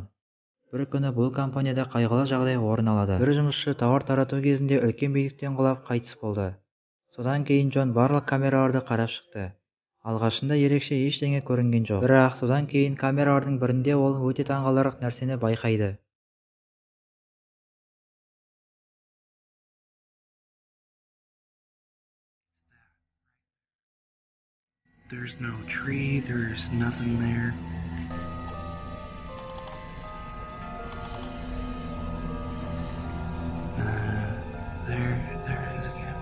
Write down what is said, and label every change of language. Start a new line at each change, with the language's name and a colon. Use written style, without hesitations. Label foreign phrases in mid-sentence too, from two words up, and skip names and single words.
Kazakh: Бір күні бұл компанияда қайғылы жағдай орын алады. Бір жұмысшы тауар тарату кезінде үлкен биіктен құлап қайтыс болды. Содан кейін Джон барлық камераларды қарап шықты. Алғашында ерекше ештеңе көрінген жоқ. Бірақ содан кейін камералардың бірінде ол өте таңғаларлық нәрсені байқайды.
English: There's no tree, there's nothing there. There it is again.